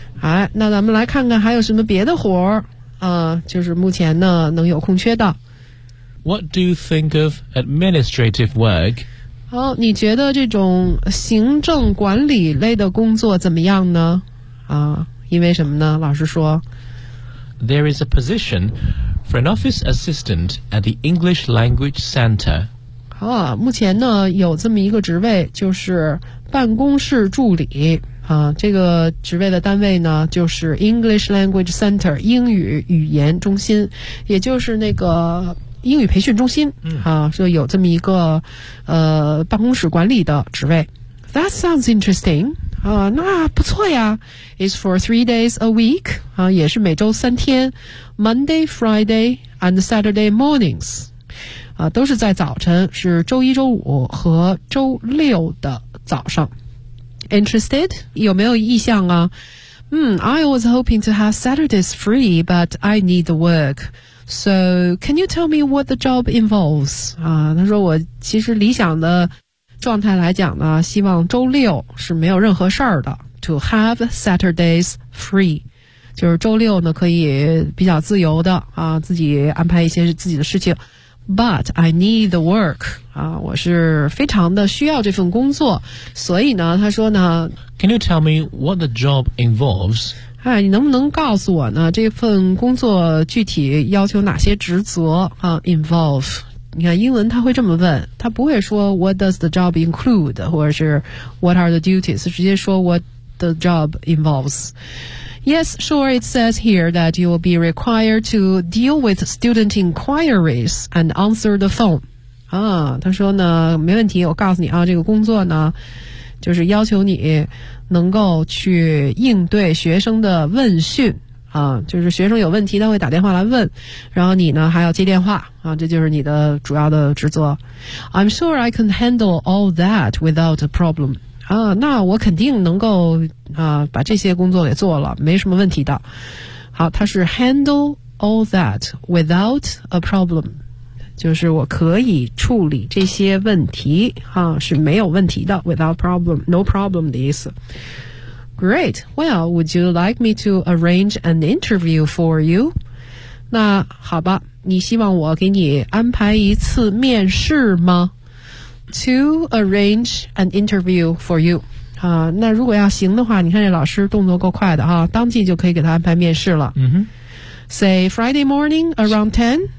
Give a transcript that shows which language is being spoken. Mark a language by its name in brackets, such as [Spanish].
[Chinese] 好，那咱们来看看还有什么别的活儿，就是目前呢能有空缺的。 [English] What do you think of administrative work? [Chinese] 好，你觉得这种行政管理类的工作怎么样呢？啊，因为什么呢？老师说 [English] ，There is a position. For an office assistant at the English Language Center. [Chinese] 啊，目前呢有这么一个职位，就是办公室助理啊。这个职位的单位呢，就是 English Language Center 英语语言中心，也就是那个英语培训中心啊。就有这么一个办公室管理的职位。 [English] That sounds interesting. [Chinese] 啊，那不错呀。 [English] It's for 3 days a week. [Chinese] 啊，也是每周三天。 [English] Monday, Friday, and Saturday mornings. [Chinese] 啊，都是在早晨，是周一周五和周六的早上。 [English] Interested? [Chinese] 有没有意向啊？ [English] I was hoping to have Saturdays free, but I need the work. So, can you tell me what the job involves? [Chinese] 啊，他说我其实理想的状态来讲呢，希望周六是没有任何事儿的。 [English] To have Saturdays free. [Chinese] 就是周六呢可以比较自由的啊，自己安排一些自己的事情。 [English] But I need the work. [Chinese] 啊，我是非常的需要这份工作。所以呢他说呢 [English] Can you tell me what the job involves? [Chinese] 哎，你能不能告诉我呢这份工作具体要求哪些职责啊 ,involve, 你看英文他会这么问，他不会说 [English] What does the job include [Chinese] 或者是 [English] What are the duties， [Chinese] 直接说 [English] What the job involves。 Yes, sure, it says here that you will be required to deal with student inquiries and answer the phone. [Chinese] 啊，他说呢，没问题，我告诉你啊，这个工作呢，就是要求你能够去应对学生的问讯。啊，就是学生有问题，他会打电话来问，然后你呢，还要接电话。啊，这就是你的主要的职责。 [English] I'm sure I can handle all that without a problem. [Chinese] 啊，那我肯定能够啊把这些工作给做了，没什么问题的。好，他是 [English] handle all that without a problem， [Chinese] 就是我可以处理这些问题啊，是没有问题的 ， [English] without problem， no problem [Chinese] 的意思。 [English] Great， well， would you like me to arrange an interview for you？ [Chinese] 那好吧，你希望我给你安排一次面试吗？ [English] To arrange an interview for you. [Chinese] 啊，那如果要行的话，你看这老师动作够快的啊，当即就可以给他安排面试了。嗯哼。 [English] Say Friday morning around 10?